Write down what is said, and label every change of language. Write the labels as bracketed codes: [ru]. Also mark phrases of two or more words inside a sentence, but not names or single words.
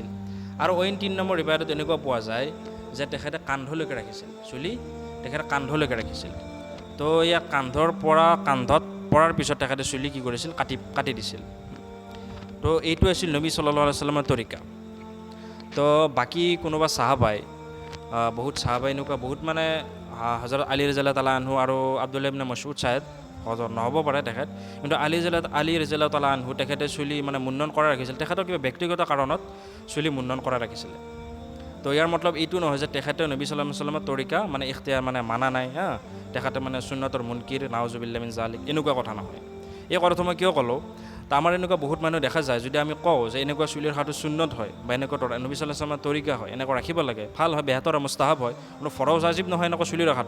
[as] আৰু অইন 3 নম্বৰ ৰিৱায়তত এনেকুৱা পোৱা যায় যে তেখেতে কান্ধলৈকে ৰাখিছিল চুলি, তেখেতে কান্ধলৈকে ৰাখিছিল। তো ইয়াক কান্ধৰ পৰা কান্ধত পৰাৰ পিছত তেখেতে চুলি কি কৰিছিল, কাটি দিছিল। তো এইটো আছিল নবী [ar] صلى الله عليه وسلم [as] তৰিকা। তো বাকী কোনোবা সাহাবাই, বহুত সাহাবাই এনেকুৱা বহুত মানে হযৰত আলী [ar] رضي الله تعالى عنه [as] আৰু আব্দুল্লাহ ইবনে মাসউদ চাহেব হজৰ নহ'ব পাৰে তেখেত, কিন্তু আলী [ar] رضي الله تعالى عنه [as] তেখেতে চুলি মানে মুণ্ডন কৰা ৰাখিছিল। তেখেতৰ কিবা ব্যক্তিগত কাৰণত চুলি মুণ্ডন কৰা ৰাখিছিলে। তো ইয়াৰ মতলব এইটো নহয় যে তেখেতে নবী [ar] صلى الله عليه وسلم [as] তৰিকা মানে ইখতিয়াৰ মানে মানা নাই, তেখেতে মানে সুন্নতৰ মুনকিৰ, [ar] نعوذ بالله من ذلك, [as] এনেকুৱা কথা নহয়। এই কথাটো মই কিয় ক'লোঁ, তো আমাৰ এনেকুৱা বহুত মানুহ দেখা যায়, যদি আমি কওঁ যে এনেকুৱা চুলি ৰখাটো সুন্নত হয় বা এনেকুৱা নবী [ar] صلى الله عليه وسلم [as] তৰিকা হয়, এনেকুৱা ৰাখিব লাগে, ভাল হয়, বেহতৰ মুস্তাহাব হয়, কোনো ফৰজ ৱাজিব নহয় এনেকুৱা চুলি ৰখাটো।